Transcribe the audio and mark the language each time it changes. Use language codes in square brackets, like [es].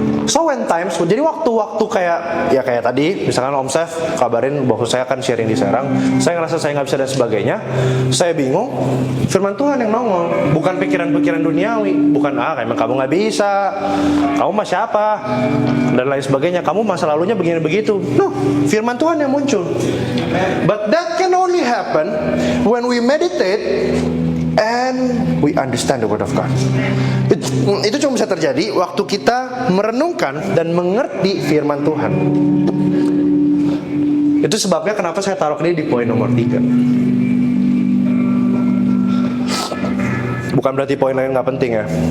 [en] So when times, [id] jadi waktu-waktu kayak tadi, misalkan Om Chef kabarin bahwa saya akan sharing di Serang, saya ngerasa saya nggak bisa dan sebagainya, saya bingung, firman Tuhan yang nongol, bukan pikiran-pikiran duniawi, bukan emang kamu nggak bisa, kamu mah siapa, dan lain sebagainya, kamu masa lalunya begini begitu. [en] No, [id] firman Tuhan yang muncul. [en] But that can only happen when we meditate and we understand the word of God. [id] Itu cuma bisa terjadi waktu kita merenungkan dan mengerti firman Tuhan. Itu sebabnya kenapa saya taruh ini di poin nomor 3. Bukan berarti poin lain nggak penting ya.